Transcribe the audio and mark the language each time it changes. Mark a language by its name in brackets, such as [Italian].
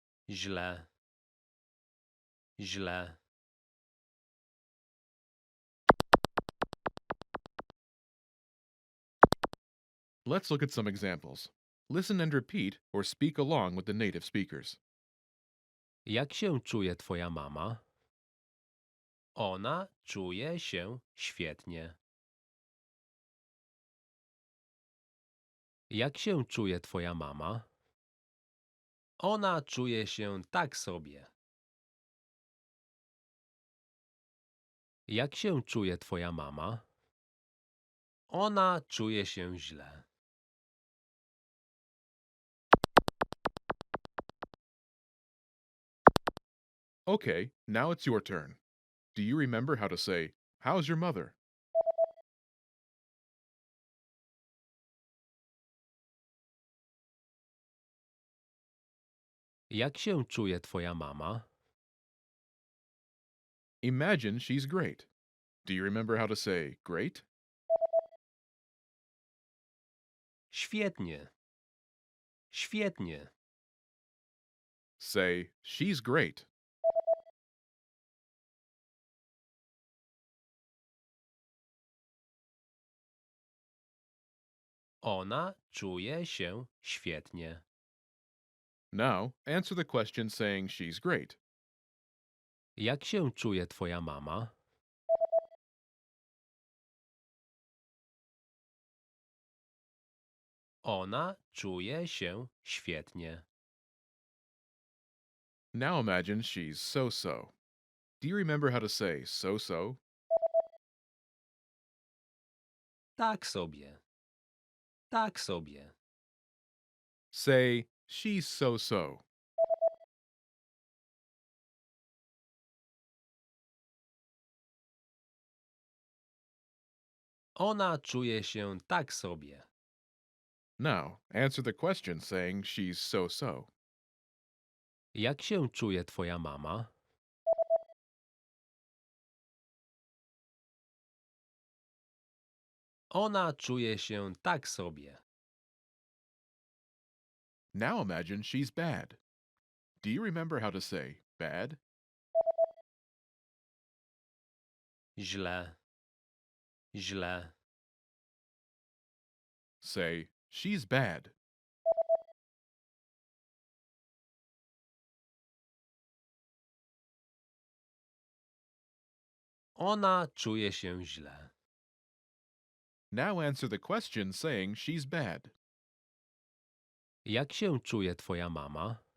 [Polish] Źle. Źle. [English] Let's look at some examples. Listen and repeat or speak along with the native speakers. [Polish] Jak się czuje twoja mama? Ona czuje się świetnie. Jak się czuje twoja mama? Ona czuje się tak sobie. Jak się czuje twoja mama? Ona czuje się źle. [English] Okay, now it's your turn. Do you remember how to say, "How's your mother?" [Polish] Jak się czuje twoja mama? [English] Imagine she's great. Do you remember how to say, "Great"? [Polish] Świetnie. Świetnie. [English] Say, "She's great." [Polish] Ona czuje się świetnie. [English] Now, answer the question saying she's great. [Polish] Jak się czuje twoja mama? Ona czuje się świetnie. [English] Now imagine she's so-so. Do you remember how to say so-so? [Polish] Tak sobie. Tak sobie. [English] Say, "She's so-so." [Polish] Ona czuje się tak sobie. [English] Now, answer the question saying she's so-so. [Polish] Jak się czuje twoja mama? Ona czuje się tak sobie. [English] Now imagine she's bad. Do you remember how to say bad? [Polish] Źle. Źle. [English] Say, "She's bad." [Polish] Ona czuje się źle. [English] Now answer the question saying she's bad. [Polish] Jak się czuje twoja mama?